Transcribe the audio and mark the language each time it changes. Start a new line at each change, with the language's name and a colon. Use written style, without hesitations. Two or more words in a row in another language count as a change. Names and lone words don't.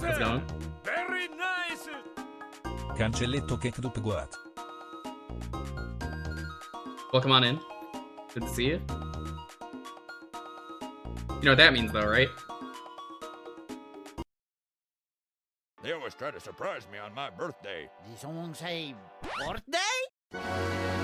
English: How's it going? Very nice. Cancelletto che guat. Well, come on in. Good to see you. You know what that means, though, right? They always try to surprise me on my birthday. Did someone say birthday?